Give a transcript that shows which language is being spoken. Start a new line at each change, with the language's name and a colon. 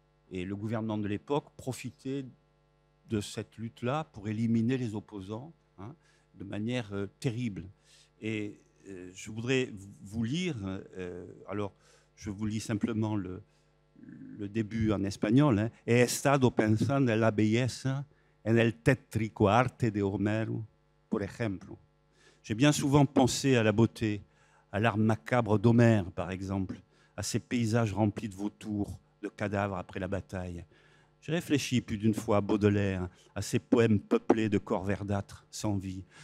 French: Et le gouvernement de l'époque profitait de cette lutte-là pour éliminer les opposants, hein, de manière terrible. Et je voudrais vous lire, alors je vous lis simplement le début en espagnol, hein.
Spanish: He estado pensando en la belleza, en el tétrico arte de Homero, por ejemplo.
French: J'ai bien souvent pensé à la beauté, à l'art macabre d'Homère, par exemple, à ces paysages remplis de vautours, de cadavres après la bataille. J'ai réfléchi plus d'une fois à Baudelaire, à ces poèmes peuplés de corps verdâtres, sans vie.